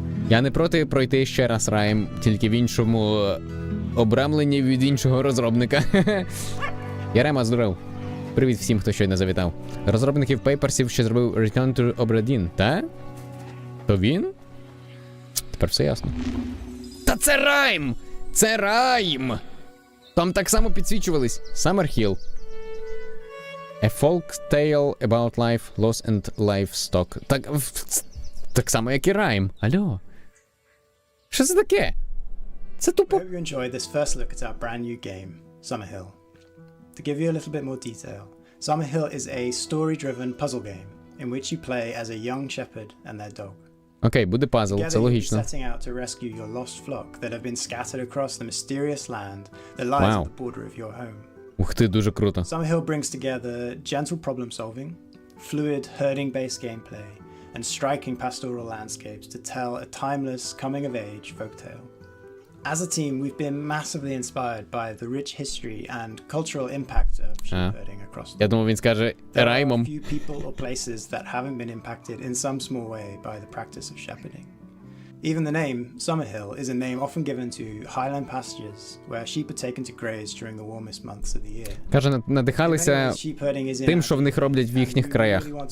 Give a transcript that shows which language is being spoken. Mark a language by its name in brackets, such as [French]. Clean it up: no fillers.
[Ukrainian] Я не проти пройти ще раз райм, тільки в іншому обрамленні від іншого розробника. Ярема, здоров. Привіт всім, хто щойно завітав. Розробників Papersів ще зробив Return to Obra Dinn, та? То він? Тепер все ясно. Та це райм! Це райм! Там так само підсвічувались. [English] Summer Hill. A folk tale about life, loss and livestock. [Ukrainian] Так само, як і райм. Алло. Що це таке? Це тупо... [English] I hope you enjoyed this first look at our brand new game, Summerhill. To give you a little bit more detail, Summerhill is a story-driven puzzle game in which you play as a young shepherd and their dog. [Ukrainian] Окей, буде пазл, це логічно. [English] Together you'll be setting out to rescue your lost flock that have been scattered across the mysterious land that lies at the border of your home. [Ukrainian] Ух ти, дуже круто. [English] Summerhill brings together gentle problem-solving, fluid herding-based gameplay, and striking pastoral landscapes to tell a timeless coming-of-age folktale. As a team, we've been massively inspired by the rich history and cultural impact of sheep herding across the world. [Ukrainian] Я думав, він скаже раймом. [English] There are few people or places that haven't been impacted in some small way by the practice of shepherding. Even the name, Summerhill, is a name often given to highland pastures where sheep are taken to graze during the warmest months of the year. [Ukrainian] Каже, надихалися тим, що в них роблять в їхніх краях.